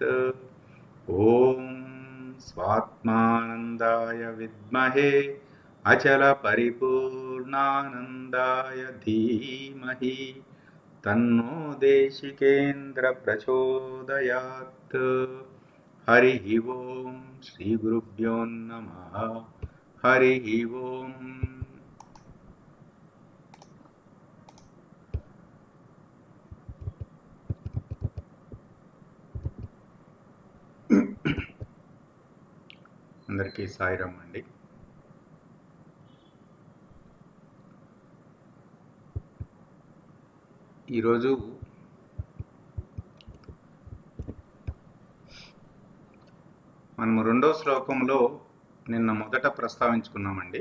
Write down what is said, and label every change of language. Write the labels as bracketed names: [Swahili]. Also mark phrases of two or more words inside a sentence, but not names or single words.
[Sanskrit] ॐ स्वात्मानन्दाय विद्महे अचलपरिपूर्णानन्दाय धीमहि तन्नो देशिकेन्द्र प्रचोदयात्। हरिः ओं श्रीगुरुभ्यो नमः। हरिः ओं। [Telugu] అందరికీ సాయిరాం అండి. ఈరోజు మనము 2వ శ్లోకంలో నిన్న మొదట ప్రస్తావించుకున్నామండి.